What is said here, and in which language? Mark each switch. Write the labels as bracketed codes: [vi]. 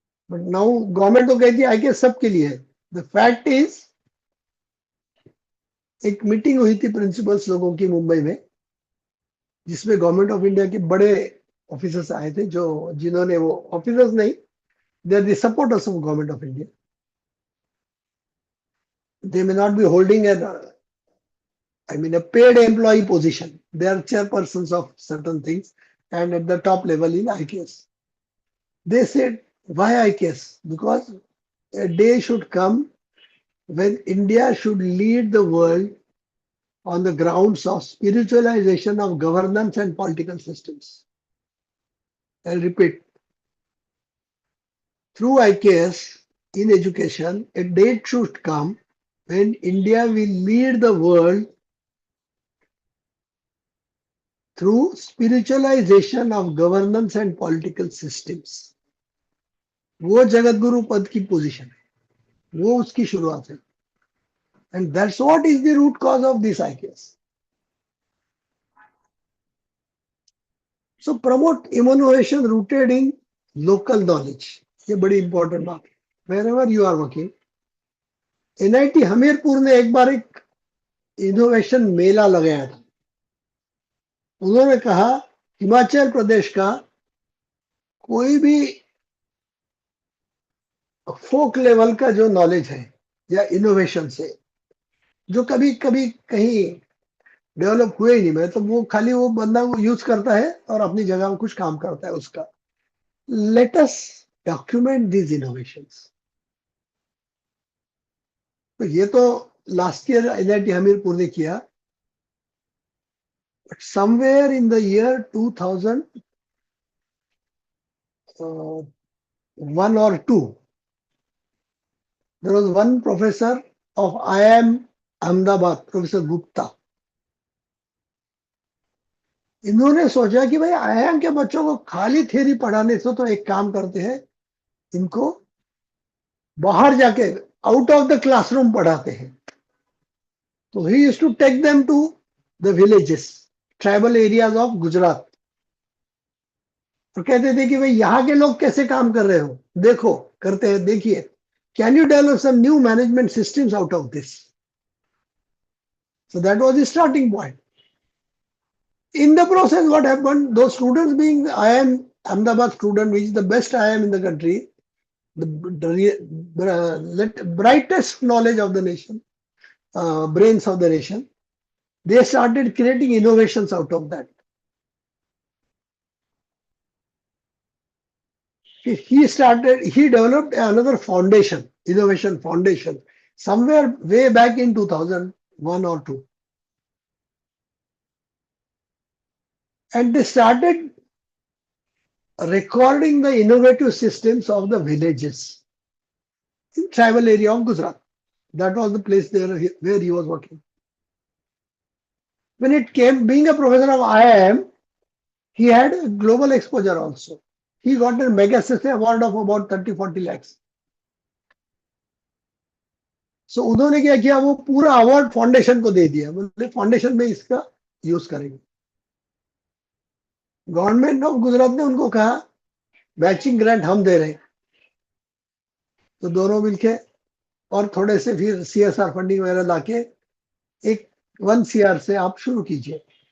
[en] but now [hi] government तो कहती है IKS सबके लिए है. [en] the fact is, [hi] एक मीटिंग हुई थी प्रिंसिपल्स लोगों की मुंबई में, जिसमें गवर्नमेंट ऑफ इंडिया के बड़े ऑफिसर्स आए थे, जो जिन्होंने, वो ऑफिसर्स नहीं, [en] They are the supporters of government of India. They may not be holding a paid employee position. They are chairpersons of certain things and at the top level in IKS. They said, why IKS? Because a day should come when India should lead the world on the grounds of spiritualization of governance and political systems. I'll repeat. Through IKS in education, a date should come when India will lead the world through spiritualization of governance and political systems. [hi] वो जगत गुरु पद की position है, वो उसकी शुरुआत है. [en] And that's what is the root cause of this IKS. So promote innovation rooted in local knowledge. [hi] ये बड़ी इंपॉर्टेंट बात है. [en] Wherever you are working, [hi] NIT Hamirpur ने एक बार एक इनोवेशन मेला लगाया था. उन्होंने कहा हिमाचल प्रदेश का कोई भी फोक लेवल का जो नॉलेज है या इनोवेशन से, जो कभी कभी कहीं डेवलप हुए ही नहीं, मैं तो वो खाली वो बंदा वो यूज करता है और अपनी जगह में कुछ काम करता है उसका. [en] Let us document these innovations. [hi] तो ये तो लास्ट ईयर NIT हमीरपुर ने किया. [en] But somewhere in the year 2001 or 2, there was one professor of IIM Ahmedabad, Professor Gupta. [hi] इन्होंने सोचा कि भाई IIM के बच्चों को खाली थ्योरी पढ़ाने से तो एक काम करते हैं, इनको बाहर जाके [en] out of the classroom [hi] पढ़ाते हैं. [en] तो he used to take them to the villages, tribal areas of Gujarat, [hi] और कहते थे कि भाई यहाँ के लोग कैसे काम कर रहे हो, देखो करते हैं, देखिए, [en] Can you develop some new management systems out of this. So that was the starting point. In the process, what happened, those students being IIM Ahmedabad student, which is the best IIM in the country, the brightest knowledge of the nation, brains of the nation, they started creating innovations out of that. He developed another foundation, innovation foundation, somewhere way back in 2001 or 2. and they started recording the innovative systems of the villages in tribal area of Gujarat. That was the place there where he was working. When it came, being a professor of IIM, he had a global exposure also. He got a mega system award of about 30-40 lakhs. [hi] So उन्होंने क्या किया, वो पूरा award foundation को दे दिया, बोले foundation में इसका यूज करेंगे. गवर्नमेंट ऑफ गुजरात ने उनको कहा मैचिंग ग्रांट हम दे रहे हैं. तो दोनों मिलके और थोड़े से फिर CSR फंडिंग वगैरह लाके एक 1 CR से आप शुरू कीजिए.